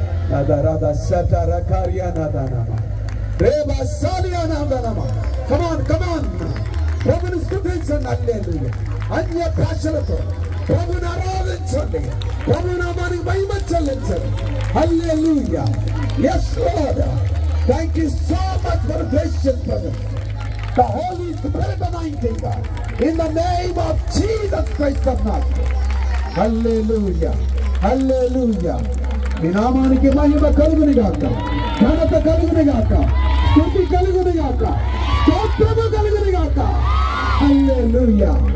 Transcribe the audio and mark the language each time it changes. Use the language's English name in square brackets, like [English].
[Telugu] నదరద సతర కార్యనదనమ రేబా సాలియానదనమ. కమాన్ కమాన్, ప్రభుని స్తుతించండి. హల్లెలూయా. అన్య భాషలతో ప్రభుని ఆరాధించండి, ప్రభు నామానికి మహిమ చెల్లించండి. హల్లెలూయా. [English] Yes Lord, thank you so much for the gracious presence, the Holy Spirit anointing God, in the name of Jesus Christ of Nazareth. Hallelujah, hallelujah. [Telugu] మీ నామానికి మహిమ కలుగును గాక, ఘనత కలుగును గాక, స్తుతి కలుగును గాక, స్తోత్రము కలుగును గాక. హల్లెలూయా.